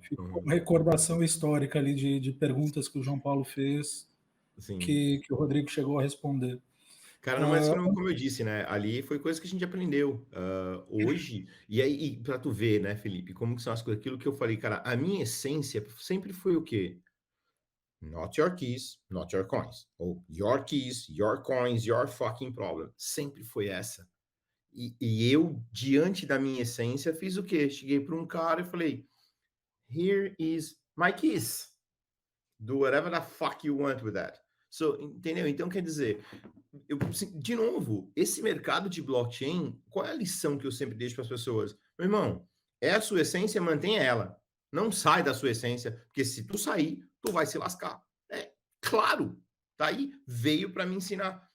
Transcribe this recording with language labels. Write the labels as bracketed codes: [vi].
[pt] ficou uma recordação histórica ali de perguntas que o João Paulo fez, Sim. que o Rodrigo chegou a responder. Cara, mas como eu disse, né? Ali foi coisa que a gente aprendeu. Hoje, e aí, para tu ver, né, Felipe, como que são as coisas, aquilo que eu falei, cara, a minha essência sempre foi o quê? [en] Not your keys, not your coins. Ou your keys, your coins, your fucking problem. [pt] Sempre foi essa. E eu, diante da minha essência, fiz o quê? Cheguei para um cara e falei, [en] here is my keys. Do whatever the fuck you want with that. [pt] So, entendeu? Então, quer dizer, de novo, esse mercado de blockchain, qual é a lição que eu sempre deixo para as pessoas? Meu irmão, é a sua essência, mantenha ela. Não sai da sua essência, porque se tu sair, tu vai se lascar. É claro, tá aí, veio para me ensinar.